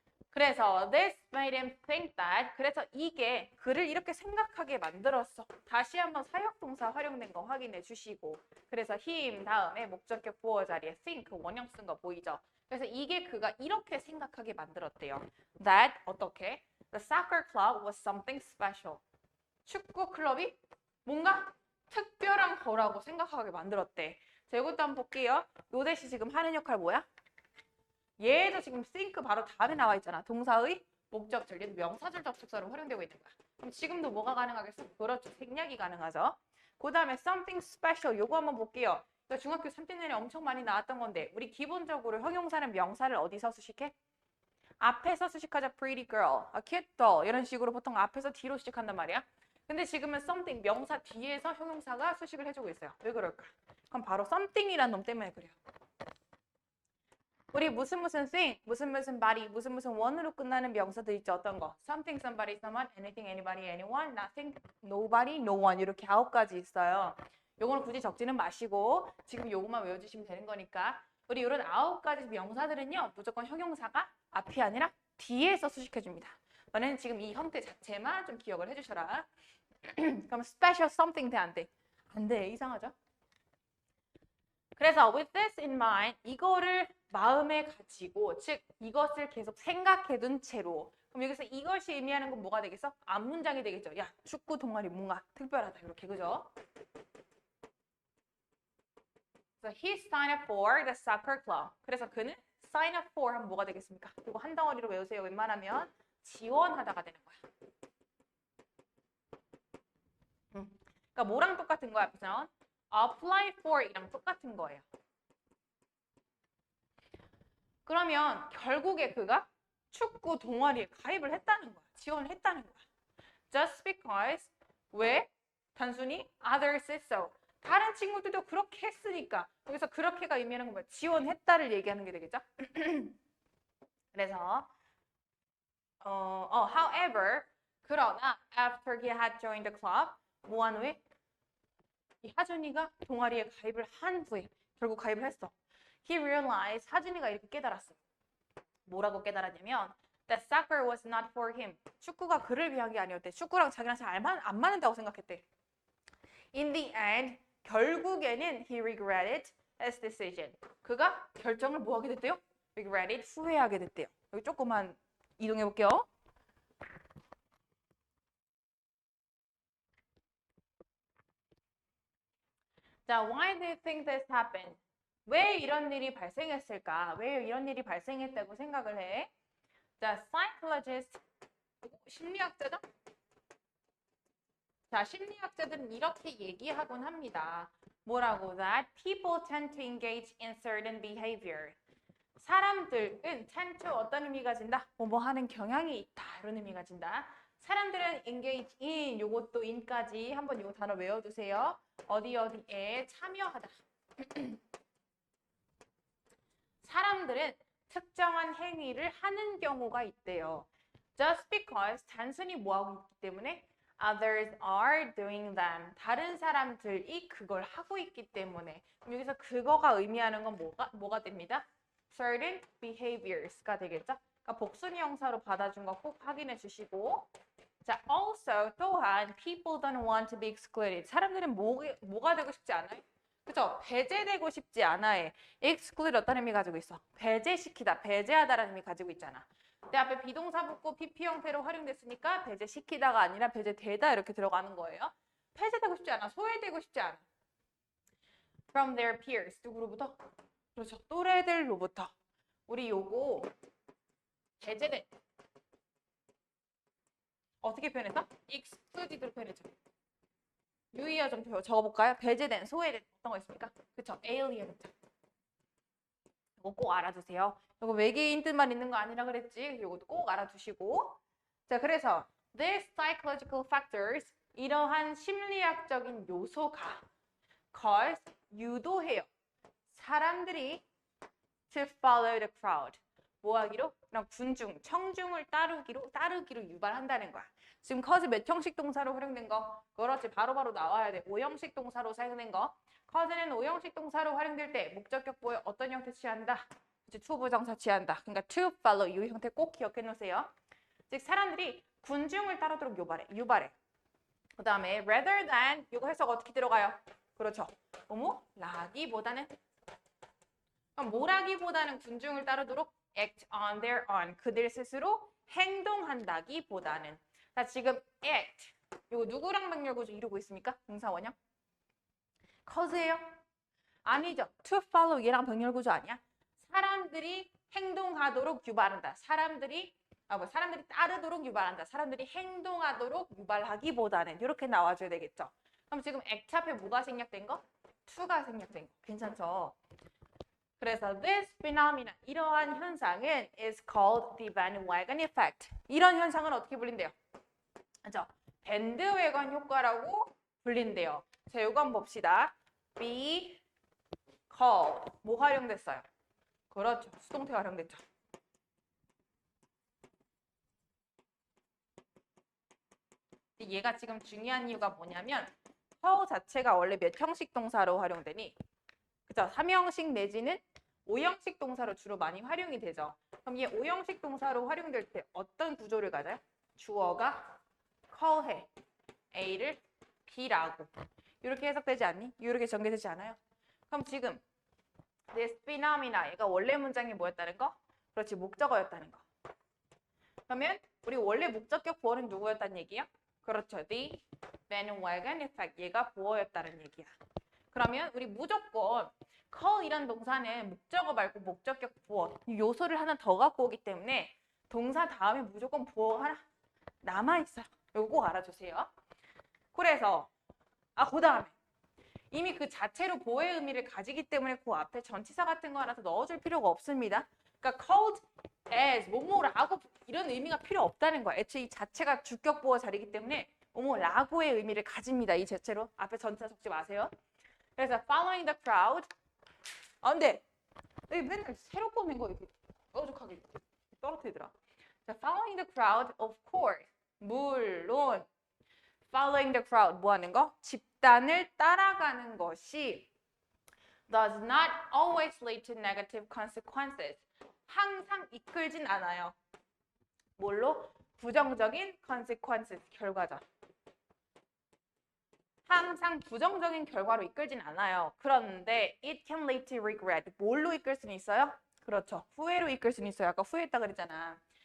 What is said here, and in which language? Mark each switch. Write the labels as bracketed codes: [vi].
[ko] 그래서 [en] this made him think that [ko] 그래서 이게 그를 이렇게 생각하게 만들었어. 다시 한번 사역동사 활용된 거 확인해 주시고 그래서 him 다음에 목적격 보어 자리에 think 원형 쓴 거 보이죠? 그래서 이게 그가 이렇게 생각하게 만들었대요. That 어떻게? [en] The soccer club was something special. [ko] 축구 클럽이 뭔가 특별한 거라고 생각하게 만들었대. 자, 이것도 한번 볼게요. 요 대시 지금 하는 역할 뭐야? 얘도 지금 think 바로 다음에 나와 있잖아. 동사의 목적절, 얘도 명사절 접속사로 활용되고 있는 거야. 그럼 지금도 뭐가 가능하겠어? 그렇죠. 생략이 가능하죠. 그 다음에 something special 요거 한번 볼게요. 중학교 3년 내내 엄청 많이 나왔던 건데 우리 기본적으로 형용사는 명사를 어디서 수식해? 앞에서 수식하자. pretty girl, a cute doll 이런 식으로 보통 앞에서 뒤로 수식한단 말이야. 근데 지금은 something 명사 뒤에서 형용사가 수식을 해주고 있어요. 왜 그럴까? 그럼 바로 something이라는 놈 때문에 그래요. 우리 무슨 thing, 무슨 body, 무슨 one으로 끝나는 명사들 있죠. 어떤 거? [en] something, somebody, someone, anything, anybody, anyone, nothing, nobody, no one [ko] 이렇게 9가지 있어요. 요거는 굳이 적지는 마시고 지금 요거만 외워주시면 되는 거니까 우리 이런 9가지 명사들은요. 무조건 형용사가 앞이 아니라 뒤에서 수식해줍니다. 너는 지금 이 형태 자체만 좀 기억을 해주셔라. 그럼 special something 돼, 안 돼? 안 돼. 이상하죠? 그래서 [en] with this in mind, [ko] 이거를 마음에 가지고, 즉 이것을 계속 생각해둔 채로 그럼 여기서 이것이 의미하는 건 뭐가 되겠어? 앞문장이 되겠죠. 야, 축구 동아리 뭔가 특별하다. 이렇게, 그죠? [en] So he signed up for the soccer club. [ko] 그래서 그는 sign up for 하면 뭐가 되겠습니까? 이거 한 덩어리로 외우세요. 웬만하면 지원하다가 되는 거야. 그러니까 뭐랑 똑같은 거야, 앞에서? apply for 이랑 똑같은 거예요. 그러면 결국에 그가 축구 동아리에 가입을 했다는 거야. 지원을 했다는 거야. [en] Just because [ko] 왜? 단순히 [en] others said so. [ko] 다른 친구들도 그렇게 했으니까. 여기서 그렇게가 의미하는 건 뭐야? 지원했다를 얘기하는 게 되겠죠? 그래서 [en] however [ko] 그러나 [en] after he had joined the club [ko] 뭐 한 후에? 이 하준이가 동아리에 가입을 한 후에 결국 가입을 했어. [en] He realized [ko] 하준이가 이렇게 깨달았어. 뭐라고 깨달았냐면 [en] that soccer was not for him. [ko] 축구가 그를 위한 게 아니었대. 축구랑 자기랑 잘 안 맞는다고 생각했대. [en] In the end, [ko] 결국에는 [en] he regretted his decision. [ko] 그가 결정을 뭐 하게 됐대요? regretted, 후회하게 됐대요. 여기 조금만 이동해 볼게요. [en] 자, why do you think this happened? [ko] 왜 이런 일이 발생했을까? 왜 이런 일이 발생했다고 생각을 해? 자, psychologist, 심리학자죠? 자, 심리학자들은 이렇게 얘기하곤 합니다. 뭐라고? [en] That people tend to engage in certain behavior. [ko] 사람들은 tend to 어떤 의미가 진다? 뭐 하는 경향이 있다. 이런 의미가 진다. 사람들은 engage in, 요것도 in까지 한번 요 단어 외워두세요. 어디에 참여하다. 사람들은 특정한 행위를 하는 경우가 있대요. [en] just because [ko] 단순히 뭐하고 있기 때문에 [en] others are doing them. [ko] 다른 사람들이 그걸 하고 있기 때문에. 그럼 여기서 그거가 의미하는 건 뭐가 됩니다? certain behaviors가 되겠죠? 그러니까 복순위 형사로 받아준 거 꼭 확인해 주시고. [en] 자, also [ko] 또한 [en] people don't want to be excluded. [ko] 사람들은 뭐가 되고 싶지 않아요? 그죠? 배제되고 싶지 않아요. exclude 어떤 의미 가지고 있어? 배제시키다, 배제하다라는 의미 가지고 있잖아. 내 앞에 비동사 붙고 PP 형태로 활용됐으니까 배제시키다가 아니라 배제되다 이렇게 들어가는 거예요. 폐쇄되고 싶지 않아, 소외되고 싶지 않아. [en] From their peers, [ko] 누구로부터? 그렇죠, 또래들로부터. 우리 요거 배제된 어떻게 표현했어? excluded로 표현했죠. 유의어 좀 적어볼까요? 배제된, 소외된 어떤 거 있습니까? 그쵸, alien. 이거 꼭 알아두세요. 이거 외계인 뜻만 있는 거 아니라 그랬지. 이것도 꼭 알아두시고. 자, 그래서 [en] these psychological factors, [ko] 이러한 심리학적인 요소가 cause, 유도해요. 사람들이 [en] to follow the crowd. [ko] 뭐 하기로? 그냥 군중, 청중을 따르기로 유발한다는 거야. 지금 cause 몇 형식 동사로 활용된 거? 그렇지, 바로바로 나와야 돼. 5형식 동사로 사용된 거. cause는 5형식 동사로 활용될 때 목적격 보여 어떤 형태 취한다? 이제 to 부정사 취한다. 그러니까 to follow 이 형태 꼭 기억해 놓으세요. 즉 사람들이 군중을 따르도록 유발해. 그 다음에 rather than 이거 해석 어떻게 들어가요? 그렇죠. 라기보다는 뭐라기보다는 군중을 따르도록 [en] act on their own. [ko] 그들 스스로 행동한다기보다는. 자, 지금 act 이거 누구랑 병렬구조 이루고 있습니까? 동사 원형? cause예요? 아니죠. to follow 얘랑 병렬구조 아니야? 사람들이 행동하도록 유발한다. 사람들이 따르도록 유발한다. 사람들이 행동하도록 유발하기보다는 이렇게 나와줘야 되겠죠. 그럼 지금 act 앞에 뭐가 생략된 거? to가 생략된 거. 괜찮죠? [en] 그래서 this phenomenon, [ko] 이러한 현상은 [en] is called the bandwagon effect. [ko] 이런 현상은 어떻게 불린대요? 그렇죠? 밴드웨건 효과라고 불린대요. 자, 요거 한번 봅시다. be called. 뭐 활용됐어요? 그렇죠. 수동태 활용됐죠. 얘가 지금 중요한 이유가 뭐냐면 call 자체가 원래 몇 형식 동사로 활용되니? 그죠? 3형식 내지는 5형식 동사로 주로 많이 활용이 되죠. 그럼 얘 5형식 동사로 활용될 때 어떤 구조를 가져요? 주어가 call해. A를 B라고. 이렇게 해석되지 않니? 이렇게 전개되지 않아요? 그럼 지금 this phenomena, 얘가 원래 문장이 뭐였다는 거? 그렇지, 목적어였다는 거. 그러면 우리 원래 목적격 보어는 누구였다는 얘기야? [en] 그렇죠, the bandwagon effect. [ko] 얘가 보어였다는 얘기야. 그러면 우리 무조건 call이란 동사는 목적어 말고 목적격 보어 요소를 하나 더 갖고 오기 때문에 동사 다음에 무조건 보어가 하나 남아있어요. 이거 꼭 알아주세요. 그래서 그 다음에 이미 그 자체로 보어의 의미를 가지기 때문에 그 앞에 전치사 같은 거 하나 더 넣어줄 필요가 없습니다. 그러니까 called as 뭐뭐라고 이런 의미가 필요 없다는 거야. 애초에 이 자체가 주격 보어 자리이기 때문에 뭐뭐라고의 의미를 가집니다. 이 자체로 앞에 전치사 적지 마세요. 그래서 [en] following the crowd. [ko] 근데 맨날 새로 꺼낸 거 이렇게 어죽하게 떨어뜨리더라. [en] 자, following the crowd, of course. [ko] 물론 following the crowd 뭐 하는 거? 집단을 따라가는 것이 [en] does not always lead to negative consequences. [ko] 항상 이끌진 않아요. 뭘로? 부정적인 consequences, 결과죠. 항상 부정적인 결과로 이끌진 않아요. 그런데 [en] it can lead to regret. [ko] 뭘로 이끌 수는 있어요? 그렇죠. 후회로 이끌 수는 있어요. 아까 후회했다 그랬잖아.